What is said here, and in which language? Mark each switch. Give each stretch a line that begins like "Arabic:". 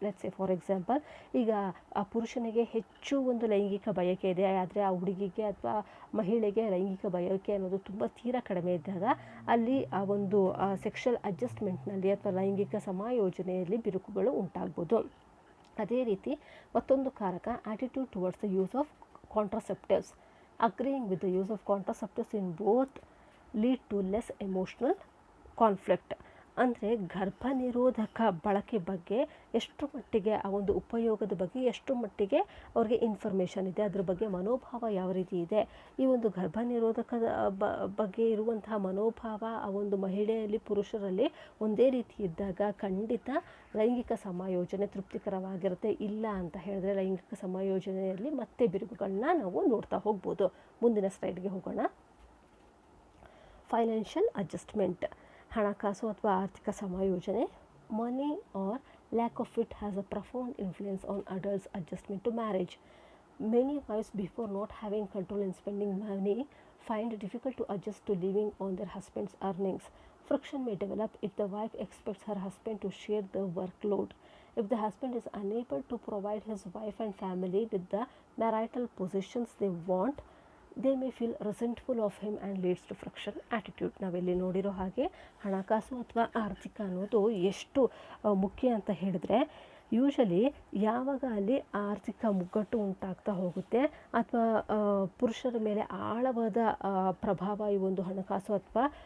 English: let's say for example,
Kannada: ಈಗ ಆ ಪುರುಷನಿಗೆ ಹೆಚ್ಚು ಒಂದು ಲೈಂಗಿಕ ಬಯಕೆ ಇದೆ, ಆದರೆ ಆ ಹುಡುಗಿಗೆ ಅಥವಾ ಮಹಿಳೆಗೆ ಲೈಂಗಿಕ ಬಯಕೆ ಅನ್ನೋದು ತುಂಬ ತೀರಾ ಕಡಿಮೆ ಇದ್ದಾಗ ಅಲ್ಲಿ ಆ ಒಂದು ಸೆಕ್ಷುವಲ್ ಅಡ್ಜಸ್ಟ್ಮೆಂಟ್ನಲ್ಲಿ ಅಥವಾ ಲೈಂಗಿಕ ಸಮಾಯೋಜನೆಯಲ್ಲಿ ಬಿರುಕುಗಳು ಉಂಟಾಗ್ಬೋದು. ಅದೇ ರೀತಿ ಮತ್ತೊಂದು ಕಾರಕ,
English: Attitude towards the use of contraceptives. Agreeing with the use of contraceptives in both lead to less emotional conflict.
Kannada: ಅಂದರೆ ಗರ್ಭ ನಿರೋಧಕ ಬಳಕೆ ಬಗ್ಗೆ ಎಷ್ಟು ಮಟ್ಟಿಗೆ, ಆ ಒಂದು ಉಪಯೋಗದ ಬಗ್ಗೆ ಎಷ್ಟು ಮಟ್ಟಿಗೆ ಅವ್ರಿಗೆ ಇನ್ಫಾರ್ಮೇಷನ್ ಇದೆ, ಅದ್ರ ಬಗ್ಗೆ ಮನೋಭಾವ ಯಾವ ರೀತಿ ಇದೆ, ಈ ಒಂದು ಗರ್ಭ ನಿರೋಧಕದ ಬಗ್ಗೆ ಇರುವಂತಹ ಮನೋಭಾವ ಆ ಒಂದು ಮಹಿಳೆಯಲ್ಲಿ ಪುರುಷರಲ್ಲಿ ಒಂದೇ ರೀತಿ ಇದ್ದಾಗ ಖಂಡಿತ ಲೈಂಗಿಕ ಸಮಾಯೋಜನೆ ತೃಪ್ತಿಕರವಾಗಿರುತ್ತೆ. ಇಲ್ಲ ಅಂತ ಹೇಳಿದ್ರೆ ಲೈಂಗಿಕ ಸಮಾಯೋಜನೆಯಲ್ಲಿ ಮತ್ತೆ ಬಿರುಕುಗಳನ್ನ ನಾವು ನೋಡ್ತಾ ಹೋಗ್ಬೋದು. ಮುಂದಿನ ಸ್ಲೈಡ್ಗೆ ಹೋಗೋಣ.
English: financial adjustment,
Kannada: ಹಣಕಾಸು ಅಥವಾ ಆರ್ಥಿಕ ಸಮಾಯೋಜನೆ.
English: Money or lack of it has a profound influence on adults adjustment to marriage. Many wives, before not having control in spending money, find it difficult to adjust to living on their husband's earnings. Friction may develop if the wife expects her husband to share the workload. If the husband is unable to provide his wife and family with the marital positions they want, they may feel resentful of him and leads to friction attitude.
Kannada: ನಾವಿಲ್ಲಿ ನೋಡಿರೋ ಹಾಗೆ ಹಣಕಾಸು ಅಥವಾ ಆರ್ಥಿಕ ಅನ್ನೋದು ಎಷ್ಟು ಮುಖ್ಯ ಅಂತ ಹೇಳಿದ್ರೆ, ಯೂಶಲಿ ಯಾವಾಗ ಅಲ್ಲಿ ಆರ್ಥಿಕ ಮುಗ್ಗಟ್ಟು ಉಂಟಾಗ್ತಾ ಹೋಗುತ್ತೆ ಅಥವಾ ಪುರುಷರ ಮೇಲೆ ಆಳವಾದ ಪ್ರಭಾವ ಈ ಒಂದು ಹಣಕಾಸು ಅಥವಾ